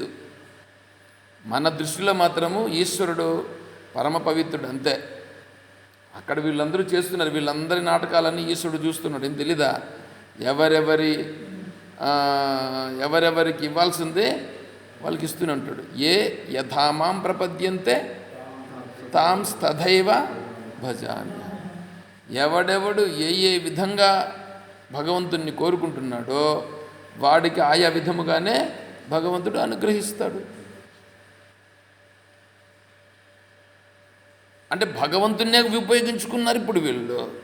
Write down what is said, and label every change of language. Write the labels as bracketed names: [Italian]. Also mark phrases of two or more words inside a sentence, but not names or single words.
[Telugu] మన దృష్టిలో మాత్రము ఈశ్వరుడు పరమ పవిత్రుడు అంతే. అక్కడ వీళ్ళందరూ చేస్తున్నారు, వీళ్ళందరి నాటకాలన్నీ ఈశ్వరుడు చూస్తున్నాడు. ఏం తెలీదా? ఎవరెవరికి ఇవ్వాల్సిందే వాళ్ళకి ఇస్తూనే ఉంటాడు. [Sanskrit] ఏ యథామాం ప్రపద్యంతే తాం తథైవ భజామి. [Telugu] ఎవడెవడు ఏ విధంగా భగవంతుణ్ణి కోరుకుంటున్నాడో వాడికి ఆయా విధముగానే భగవంతుడు అనుగ్రహిస్తాడు. అంటే భగవంతున్నే ఉపయోగించుకున్నారు ఇప్పుడు వీళ్ళు.